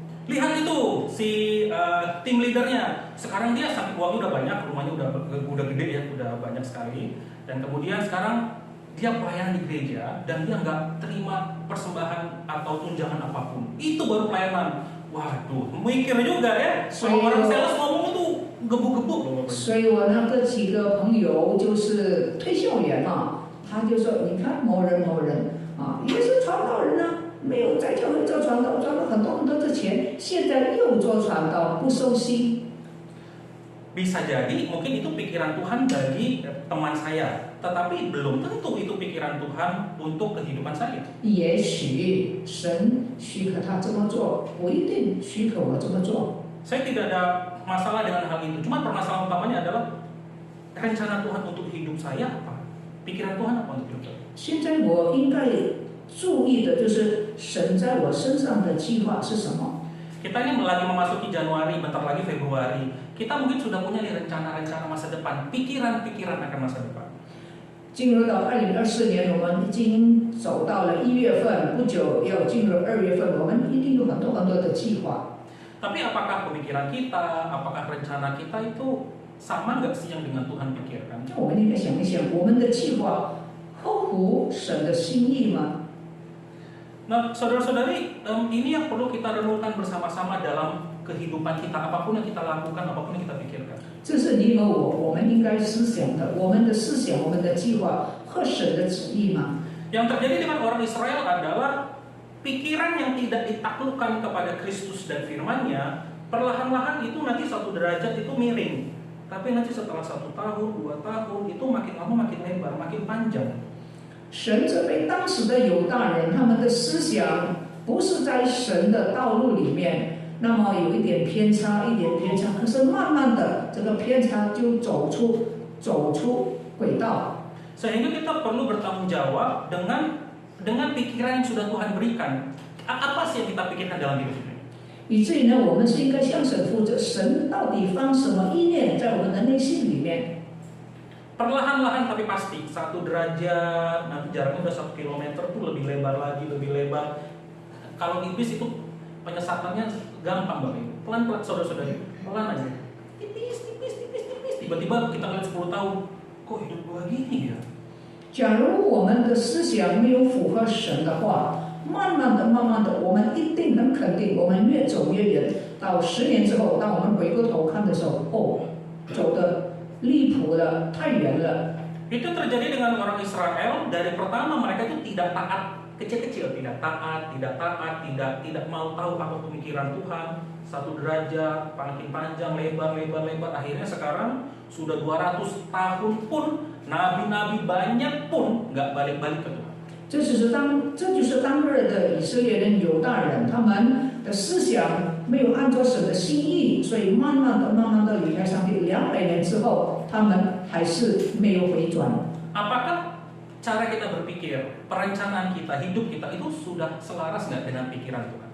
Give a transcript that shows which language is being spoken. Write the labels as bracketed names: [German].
[Indonesian] Lihat itu si tim leadernya. Sekarang dia uangnya udah banyak, rumahnya udah gede ya, udah banyak sekali. Dan kemudian sekarang dia pelayanan di gereja dan dia nggak terima persembahan atau tunjangan apapun. Itu baru pelayanan. Waduh, mikir juga ya. Orang sales ngomong itu gebuk-gebuk loh. [Chinese] 所以我那个几个朋友就是推销员啊，他就说，你看某人某人啊，也是传道人啊，没有在教会做传道，赚了很多很多的钱，现在又做传道，不收薪。 [Indonesian] Bisa jadi mungkin itu pikiran Tuhan bagi teman saya, tetapi belum tentu itu pikiran Tuhan untuk kehidupan saya. [Chinese] 也许神许可他这么做，不一定许可我这么做。 [Indonesian] Saya tidak ada masalah dengan hal itu. Cuma permasalahan utamanya adalah rencana Tuhan untuk hidup saya apa? Pikiran Tuhan apa untuk hidup saya? [Chinese] 现在我应该注意的就是神在我身上的计划是什么。 [Indonesian] Kita ini lagi memasuki Januari, bentar lagi Februari. Kita mungkin sudah punya nih rencana-rencana masa depan, pikiran-pikiran akan masa depan. [Chinese] 进入到2024年，我们已经走到了1月份，不久要进入2月份，我们一定有很多很多的计划。 [Indonesian] Tapi apakah pemikiran kita, apakah rencana kita itu sama nggak sih yang dengan Tuhan pikirkan? [Chinese] 我们应该想一想，我们的计划合乎神的心意吗？ [Indonesian] Nah, saudara-saudari, ini yang perlu kita renungkan bersama-sama dalam kehidupan kita, apapun yang kita lakukan, apapun yang kita pikirkan. [Chinese] 这是你和我们应该思想的，我们的思想、我们的计划合神的旨意吗？ [Indonesian] Yang terjadi dengan orang Israel adalah pikiran yang tidak ditaklukkan kepada Kristus dan firman-Nya, perlahan-lahan itu nanti satu derajat itu miring. Tapi nanti setelah 1 tahun, 2 tahun, itu makin lama makin lebar, makin panjang. [Chinese] 神责备当时的犹大人，他们的思想不是在神的道路里面，那么有一点偏差，一点偏差，可是慢慢的这个偏差就走出轨道。 [Indonesian] Sehingga kita perlu bertanggung jawab dengan pikiran yang sudah Tuhan berikan. Apa sih yang kita pikirkan dalam hidup ini? [Chinese] 以至于呢，我们是应该向神负责，神到底放什么意念在我们的内心里面？ [Indonesian] Perlahan-lahan tapi pasti 1 derajat, nanti jaraknya udah 1 kilometer tuh lebih lebar lagi, lebih lebar. Kalau iblis itu penyesatannya gampang Bapak Ibu. Pelan-pelan saudara-saudari, pelan aja. Tipis. Tiba-tiba kita lihat 10 tahun, kok hidup gua gini ya? [Chinese] 假如我们的思想没有符合神的话，慢慢的，我们一定能肯定，我们越走越远。到10年之后，当我们回过头看的时候，哦，走的离谱了，太远了。 [Indonesian] Itu terjadi dengan orang Israel. Dari pertama mereka itu tidak taat, kecil-kecil tidak taat, tidak mau tahu apa pemikiran Tuhan. 1 derajat, makin panjang, lebar. Akhirnya sekarang sudah 200 tahun pun nabi-nabi banyak pun nggak balik-balik ke Tuhan. [Chinese] 这就是当日的以色列人、犹大人，他们的思想没有按照神的心意，所以慢慢的离开上帝。 200年之后，他们还是没有回转。 [Indonesian] Apakah cara kita berpikir, perencanaan kita, hidup kita itu sudah selaras nggak dengan pikiran Tuhan?